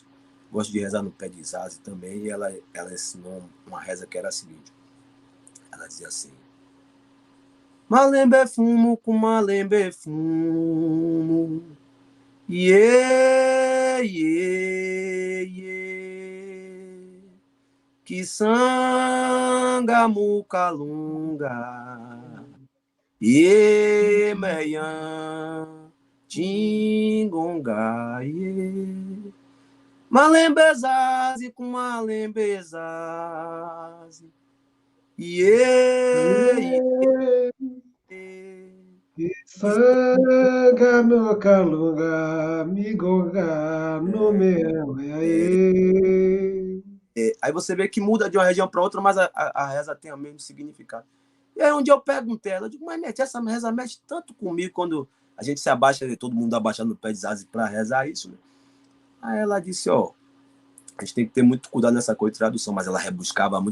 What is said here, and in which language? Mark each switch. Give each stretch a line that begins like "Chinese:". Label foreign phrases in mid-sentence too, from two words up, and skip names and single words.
Portuguese: Gosto de rezar no pé de Zaze também, e ela ensinou uma reza que era a seguinte. Ela dizia assim,
Kimbundu: malembe é fumo, com malembe é fumo, iê, iê, iê, que sanga mucalunga, iê, meian, tingonga, iê. Malembezaze com malembezaze. Iê, iê. Sanga no Kalunga, Migonga no Meaê.
Portuguese: Aí você vê que muda de uma região para outra, mas a reza tem o mesmo significado. E aí um dia eu perguntei ela, eu digo, mas Mete, essa reza mexe tanto comigo quando a gente se abaixa, todo mundo abaixando no pé de Zaze para rezar isso, né? Aí ela disse, ó, a gente tem que ter muito cuidado nessa coisa de tradução, mas ela rebuscava muito.